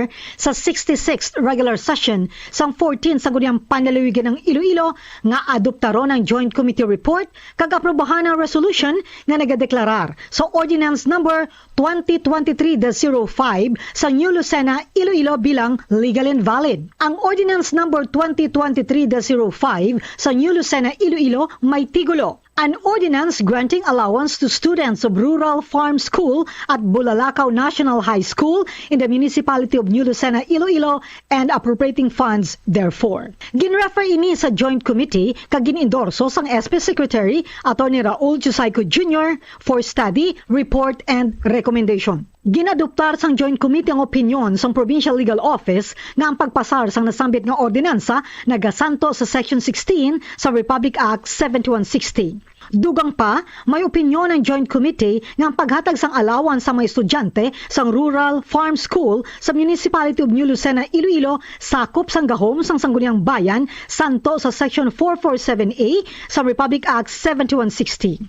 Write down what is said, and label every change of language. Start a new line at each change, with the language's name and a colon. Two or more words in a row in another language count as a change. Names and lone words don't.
Hiligaynon: sa 66th regular session sang 14 Sangguniang Panlalawigan ng Iloilo nga adoptaron ang Joint Committee Report kag aprobahan ang resolution nga nagadeklarar sa Ordinance Number 2023-05 sa New Lucena, Iloilo bilang
English: legal and valid.
Hiligaynon: Ang Ordinance Number 2023-05 sa New Lucena, Iloilo may tigulo.
English: An ordinance granting allowance to students of Rural Farm School at Bulalakaw National High School in the municipality of New Lucena, Iloilo and appropriating funds therefore.
Hiligaynon: Ginrefer ini sa Joint Committee kag ginendorso sang SP Secretary Attorney Raul Chusayco Jr.
English: for study, report, and recommendation.
Hiligaynon: Ginadoptar sang Joint Committee ang opinyon sang Provincial Legal Office nga ang pagpasar sang nasambit nga ordinansa nagasanto sa Section 16 sa Republic Act 7160. Dugang pa, may opinyon ng Joint Committee nga ang paghatag sang alawan sa mga estudyante sang Rural Farm School sa Municipality of New Lucena, Iloilo sakop sang gahom sang Sangguniang Bayan santo sa Section 447A sa Republic Act 7160.